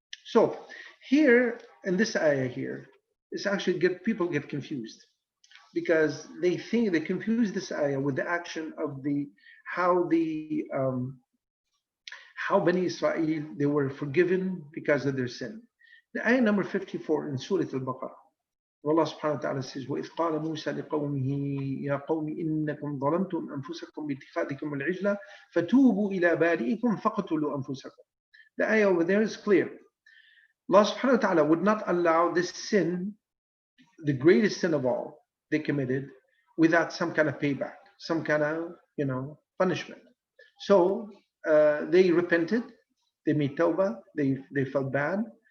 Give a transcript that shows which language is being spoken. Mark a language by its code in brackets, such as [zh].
[en] So here in this ayah here, it's actually people get confused because they confuse this ayah with the action of how the how Bani Israel they were forgiven because of their sin. The ayah number 54 in Surah Al-Baqarah. Allah subhanahu wa ta'ala says, [ar] وَإِذْ قَالَ مُوسَى لِقَوْمِهِ يَا قَوْمِ إِنَّكُمْ ظَلَمْتُمْ أَنفُسَكُمْ بِاتِّخَاذِكُمُ الْعِجْلَ فَتُوبُوا إِلَى بَارِئِكُمْ فَاقْتُلُوا أَنفُسَكُم. [en] The ayah over there is clear. Allah subhanahu wa ta'ala would not allow this sin, the greatest sin of all they committed, without some kind of payback, some kind of, punishment. So they repented, they made tawbah, they felt bad.